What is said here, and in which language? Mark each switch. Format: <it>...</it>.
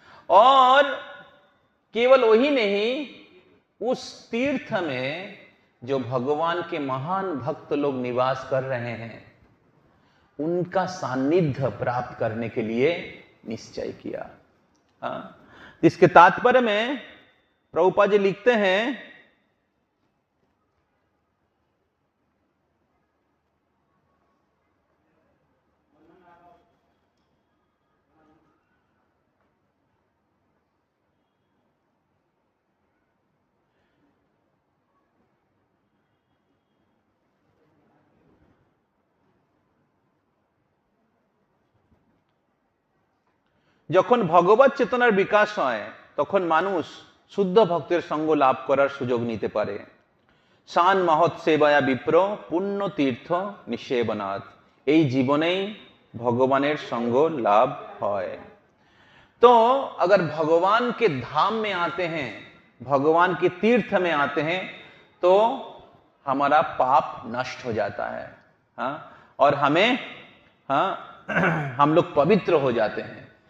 <hi>और केवल वही नहीं, उस तीर्थ में जो भगवान के महान भक्त लोग निवास कर रहे हैं, उनका सानिध्य प्राप्त करने के लिए निश्चय किया। हाँ, इसके तात्पर्य में प्रभुपाद जी लिखते हैं,</hi> <bn>যখন ভগবত চেতনার বিকাশ হয় তখন মানুষ শুদ্ধ ভক্তের সঙ্গ লাভ করার সুযোগ নিতে পারে।</bn> <sa>শান মহৎ সেবায়া বিপ্র পুণ্য তীর্থ নিষেবনাথ।</sa> <bn>এই জীবনেই भगवानेर संग लाभ है।</bn> <hi>तो अगर भगवान के धाम में आते हैं, भगवान के तीर्थ में आते हैं, तो हमारा पाप नष्ट हो जाता है, हाँ, और हमें, हाँ, हम लोग पवित्र हो जाते हैं।</hi>